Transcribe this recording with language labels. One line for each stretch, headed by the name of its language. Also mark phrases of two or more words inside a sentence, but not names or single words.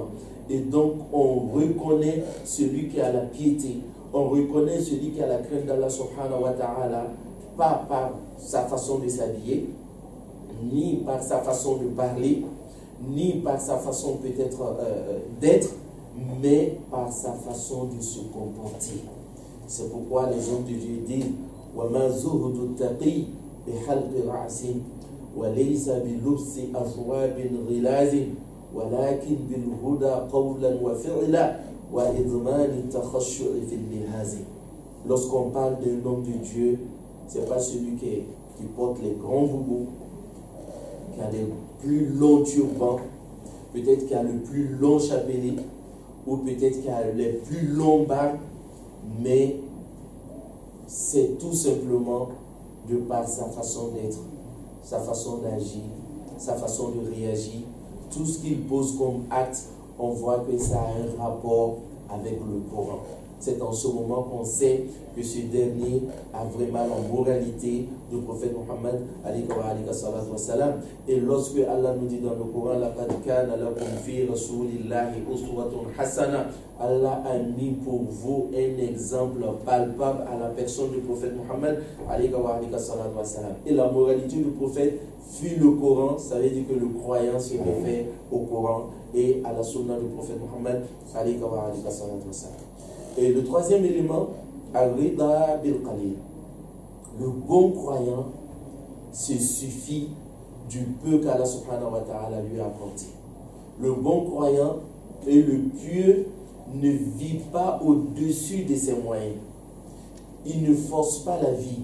French: Et donc on reconnaît celui qui a la piété, on reconnaît celui qui a la crainte d'Allah
Arabic: سبحانه وتعالى,
French: pas par sa façon de s'habiller, ni par sa façon de parler, ni par sa façon peut-être d'être, mais par sa façon de se comporter. C'est pourquoi les hommes de Dieu disent
Arabic: وَمَا زُهْدُ التَّقِي بِحَلْقِ رَعْسٍ وَلَيْسَ بِلُبْسِ أَثْوَابٍ غِلَازٍ ولكن بالهدى قولا وفعلا وإضمان التخشع في اللهاز.
French: Lorsqu'on parle d'un homme de Dieu, ce n'est pas celui qui porte les grands boubous, qui a les plus longs turbans, peut-être qui a le plus long chapelet, ou peut-être qui a les plus longs barbes, mais c'est tout simplement de par sa façon d'être, sa façon d'agir, sa façon de réagir, tout ce qu'il pose comme acte, on voit que ça a un rapport avec le Coran. C'est en ce moment qu'on sait que ce dernier a vraiment la moralité du prophète Mohammed
Arabic: عليه الصلاة والسلام.
French: Et lorsque Allah nous dit dans le Coran,
Arabic: لقد كان لكم في رسول الله أسوة حسنة,
French: Allah a mis pour vous un exemple palpable à la personne du prophète Mohammed
Arabic: عليه الصلاة والسلام.
French: Et la moralité du prophète fut le Coran, ça veut dire que le croyant se réfère au Coran et à la sunna du prophète Mohammed
Arabic: عليه الصلاة والسلام.
French: Et le troisième élément,
Arabic: الرضا بالقليل.
French: Le bon croyant se suffit du peu qu'Allah
Arabic: سبحانه وتعالى
French: lui a apporté. Le bon croyant et le pieux ne vit pas au-dessus de ses moyens. Il ne force pas la vie.